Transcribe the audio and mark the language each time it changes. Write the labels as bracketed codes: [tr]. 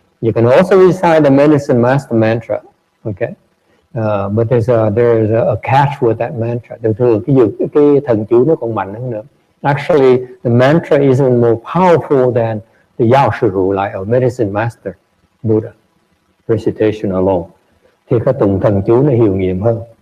[en] You can also recite the medicine master mantra. Okay? But there's a catch with that mantra. [vi] Thường cái thần chú nó còn mạnh hơn nữa. [en] Actually, the mantra is even more powerful than the Yao Shi Ru Lai or medicine master Buddha recitation alone. [vi] Thì cái tụng thần chú nó hiệu nghiệm hơn.